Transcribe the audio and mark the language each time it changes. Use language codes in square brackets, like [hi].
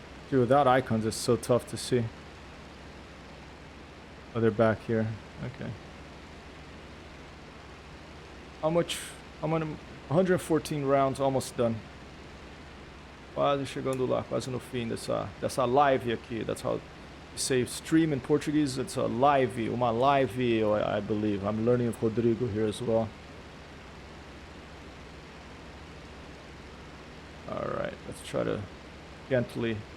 [en] Dude, without icons, it's so tough to see. Oh, they're back here. Okay. How much? I'm on 114 rounds, almost done. [pt] Quase chegando lá, quase no fim dessa live aqui. [en] That's how you say stream in Portuguese. It's a live, [pt] uma live, [en] I believe. I'm learning with Rodrigo here as well. Alright, let's try to gently.